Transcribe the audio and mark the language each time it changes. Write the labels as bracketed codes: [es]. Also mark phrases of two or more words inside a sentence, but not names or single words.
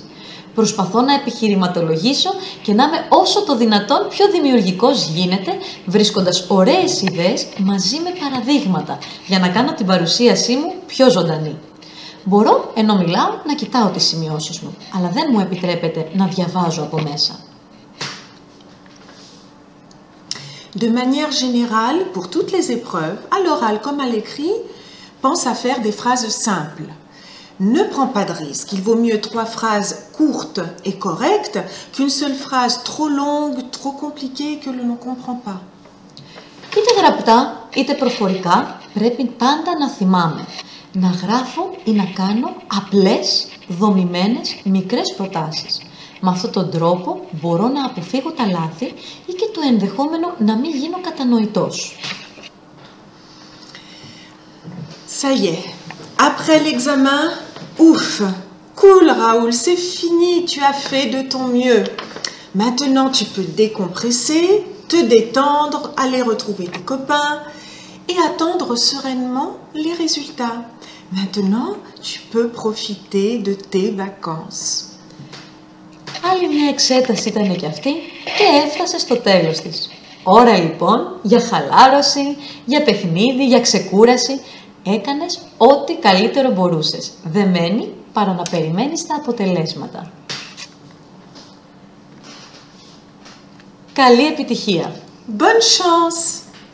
[el] Προσπαθώ να επιχειρηματολογήσω και να είμαι όσο το δυνατόν πιο δημιουργικός γίνεται, βρίσκοντας ωραίες ιδέες μαζί με παραδείγματα, για να κάνω την παρουσίασή μου πιο ζωντανή. Μπορώ, ενώ μιλάω, να κοιτάω τις σημειώσεις μου, αλλά δεν μου επιτρέπεται να διαβάζω από μέσα. [fr] De manière générale, pour toutes les épreuves, à l'oral comme à l'écrit, pense à faire des phrases simples. Ne prends pas de risque. Il vaut mieux 3 phrases courtes et correctes qu'une seule phrase trop longue, trop compliquée que l'on ne comprend pas. [el] Είτε γραπτά, είτε προφορικά, πρέπει πάντα να θυμάμαι. Να γράφω ή να κάνω απλές, δομημένες, μικρές προτάσεις. Με αυτόν τον τρόπο μπορώ να αποφύγω τα λάθη ή και το ενδεχόμενο να μην γίνω κατανοητός. [fr] Ça y est, après l'examen, ouf, cool Raoul, c'est fini, tu as fait de ton mieux. Maintenant, tu peux décompresser, te détendre, aller retrouver tes copains et attendre sereinement les résultats. Maintenant, tu peux profiter de tes vacances. [el] Άλλη μια εξέταση ήταν και αυτή και έφτασε στο τέλος της. Ώρα λοιπόν για χαλάρωση, για παιχνίδι, για ξεκούραση. Έκανες ό,τι καλύτερο μπορούσες. Δεν μένει παρά να περιμένεις τα αποτελέσματα. Καλή επιτυχία! [fr] Bonne chance!